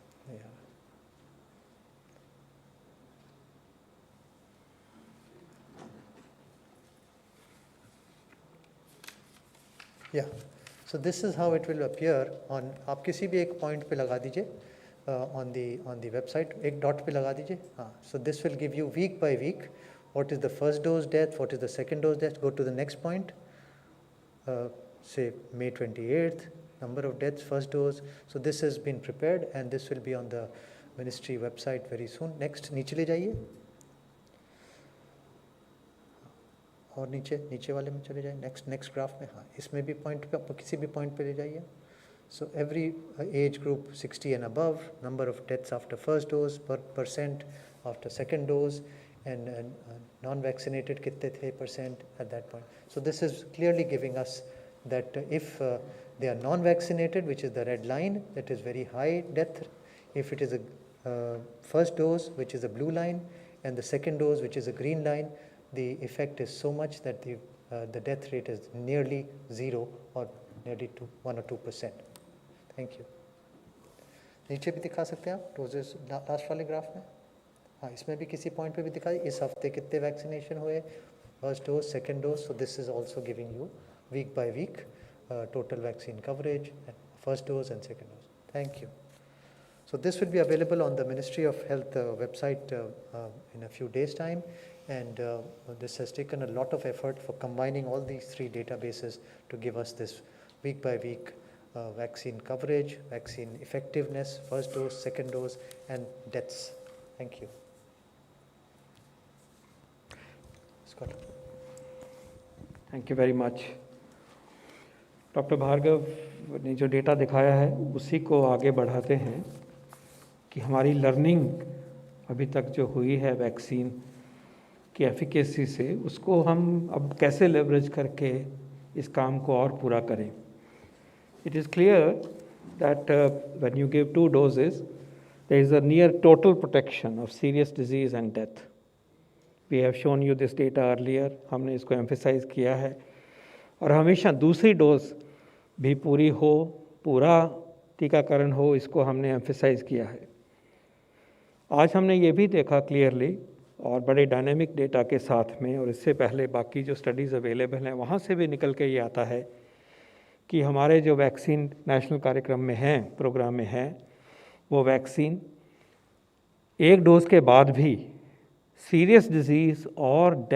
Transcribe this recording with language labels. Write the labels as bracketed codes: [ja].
[en] Yeah. Yeah. So this is how it will appear on. [hi] आप किसी भी एक point पे लगा दीजिए [en] on the website. [hi] एक dot पे लगा दीजिए. हाँ. [en] So this will give you week by week what is the first dose death, what is the second dose death. Go to the next point. Say May 28th, number of deaths, first dose. So this has been prepared and this will be on the ministry website very soon. [hi] Next, नीचे ले जाइए. और नीचे वाले में चले जाए. Next graph में. हाँ, इसमें भी पॉइंट पे आप किसी भी पॉइंट पे ले जाइए. [en] So every age group 60 and above, number of deaths after first dose, percent after second dose, and non-vaccinated [hi] कितने थे [en] percent at that point. So this is clearly giving us that if they are non-vaccinated, which is the red line, that is very high death. If it is a first dose, which is a blue line, and the second dose, which is a green line, the effect is so much that the death rate is nearly zero or nearly 1 or 2%. Thank you. [hi] नीचे भी दिखा सकते हैं आप doses last वाले graph में. हाँ, इसमें भी किसी पॉइंट पे भी दिखाई इस हफ्ते कितने वैक्सीनेशन हुए, first dose, second dose. [en] So this is also giving you week by week total vaccine coverage, first dose and second dose. Thank you. So this will be available on the Ministry of Health website in a few days time, and this has taken a lot of effort for combining all these three databases to give us this week by week vaccine coverage, vaccine effectiveness, first dose, second dose, and deaths. Thank you. Scott. Thank you very much. [hi] Doctor Bhargava ने जो data दिखाया है उसी को आगे बढ़ाते हैं कि हमारी लर्निंग अभी तक जो हुई है वैक्सीन की एफिकेसी से, उसको हम अब कैसे लेवरेज करके इस काम को और पूरा करें. [en] It is clear that when you give 2 doses there is a near total protection of serious disease and death. We have shown you this data earlier. [hi] हमने इसको एम्फेसाइज किया है और हमेशा दूसरी डोज भी पूरी हो, पूरा टीकाकरण हो, इसको हमने एम्फेसाइज किया है. आज हमने ये भी देखा क्लियरली और बड़े डायनेमिक डेटा के साथ में, और इससे पहले बाकी जो स्टडीज़ अवेलेबल हैं वहाँ से भी निकल के ये आता है कि हमारे जो वैक्सीन नेशनल कार्यक्रम में हैं, प्रोग्राम में हैं, वो वैक्सीन एक डोज के बाद भी सीरियस डिजीज़ और